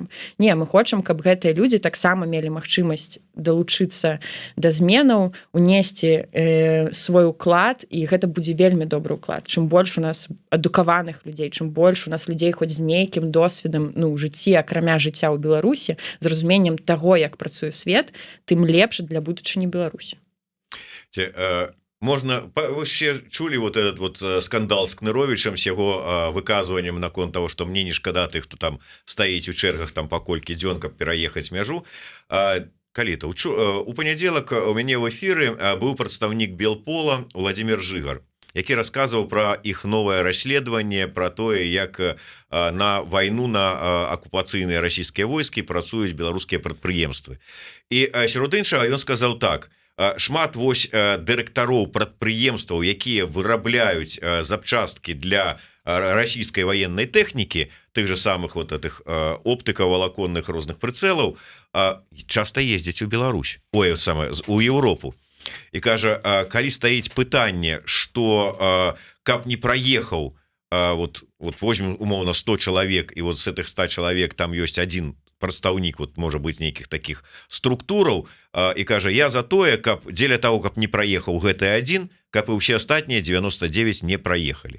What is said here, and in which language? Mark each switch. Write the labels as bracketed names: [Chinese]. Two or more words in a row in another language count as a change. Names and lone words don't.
[Belarusian] Не, мы хочам, каб гэтыя людзі таксама мелі магчымасць далучыцца да зменаў, унесці свой уклад, і гэта будзе вельмі добры уклад. Чым больш у нас адукаваных людзей, чым больш у нас людзей хоць з нейкім досведам у жыцці, акрамя жыцця ў Беларусі, з разуменнем таго, як працуе свет, тым лепш для будучыні Беларусі. Можна, вы ще чулі [Russian] вот этот вот скандал [Belarusian] з Кныровічем, з яго выказваннем наконт того, што мне не шкада тых, хто там стаіць у чэргах там па колькі дзён, каб пераехаць мяжу. Калі-то у панядзелак у мяне в эфіры быў прадстаўнік Белпола Владимир Жыгар, які расказваў пра іх новае расследаванне, пра тое, як на вайну на акупацыйныя расійскія войскі працуюць беларускія прадпрыемствы. І сярод іншага ён сказаў так: шмат вось дырэктароў прадпрыемстваў, якія вырабляюць запчасткі для расійскай ваеннай тэхнікі, тых же самых [Russian] вот этих [Belarusian] оптыка-валаконных розных прыцэлаў, часта ездзяць у Беларусь, у Еўропу. І кажа, калі стаіць пытанне, што каб не праехаў, вот возьмем умоўна 100 чалавек, і вот з гэтых 100 чалавек там ёсць адзін прадстаўнік, вот можа быць нейкіх такіх структураў, і кажа, я за тое, каб дзеля того, каб не праехаў гэты адзін, каб і ўсе астатнія 99 не праехалі.